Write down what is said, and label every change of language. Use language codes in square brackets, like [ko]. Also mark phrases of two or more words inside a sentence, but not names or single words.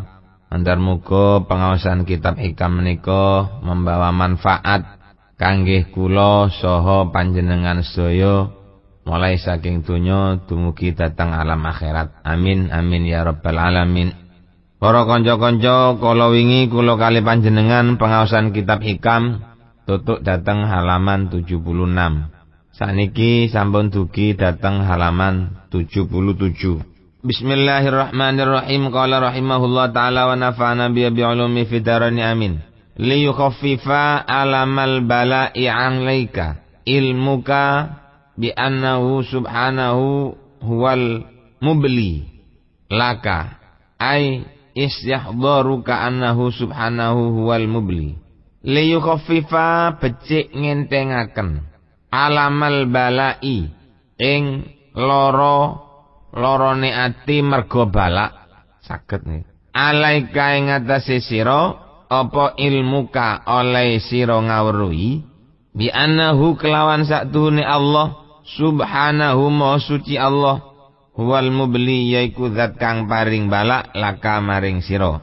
[jv] Andar muga pengawasan kitab hikam menika membawa manfaat kanggih kula saha panjenengan sedaya mulai saking donya dumugi dhateng alam akhirat. [ar] آمين آمين يا رب العالمين. [jv] Para kanca-kanca, kala wingi kula kalih panjenengan pengaosan kitab hikam tutuk dhateng halaman 76. Saniki sampun dugi dhateng halaman 77. [ar] Bismillahirrahmanirrahim. قال رحمه الله تعالى ونفعنا بعلومه في الدارين آمين. ليخفف ألم البلاء عليك علمك بأنه سبحانه هو المبلي لك أي استحضارك أنه سبحانه هو المبلي laka ay istihdharuka annahu subhanahu huwal mubli. ليخفف [jv] becik ngentengaken [ar] ألم البلاء [jv] ing lorone ati mergo balak saged nih. Alaika ing atase sira apa ilmuka oleh sira ngawruhi [ar] بأنه [jv] kelawan sakduhune Allah subhanahu ma suci Allah [ar] هو المبلي [jv] yaiku zat kang paring balak laka maring sira.